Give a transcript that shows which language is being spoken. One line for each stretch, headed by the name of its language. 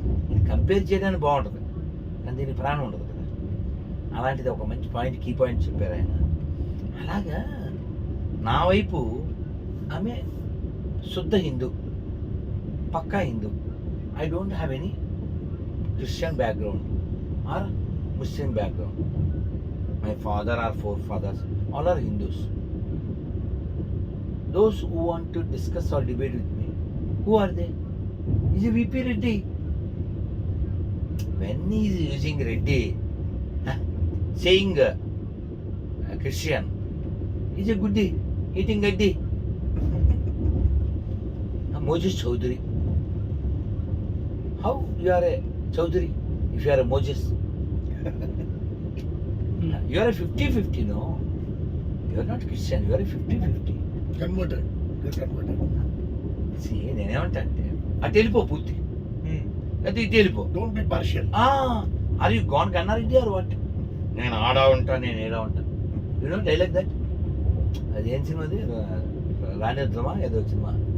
Telugu: ఇది కంపేర్ చేయడానికి బాగుంటుంది కానీ దీనికి ప్రాణం ఉండదు కదా. అలాంటిది ఒక మంచి పాయింట్, కీ పాయింట్ చెప్పారు ఆయన. అలాగా నా వైపు ఆమె శుద్ధ హిందూ, పక్కా Hindu.
English: I don't have any Christian background or Muslim background. My father or forefathers all are Hindus. Those who want to discuss or debate with me, who are they? Is a VP Reddy. When he is using Reddy, saying Christian, he is a goody, eating gaddi. Moses Chaudhary. How you are a Chaudhary if you are a Moses? You are a 50-50, no? You are not Christian, you are a 50-50. Converted. You're converted.
Telugu: See, నేనేమంటా అంటే అటు వెళ్ళిపో పూర్తి, అయితే ఇటు వెళ్ళిపో.
English: Don't be partial. Are you gone Kannareddy or what?
Telugu: నేను ఆడా ఉంటా, నేను ఏడా ఉంటా.
English: You know dialogue that?
Telugu: అది ఏం సినిమా? అది రాణిద్రమా ఏదో సినిమా.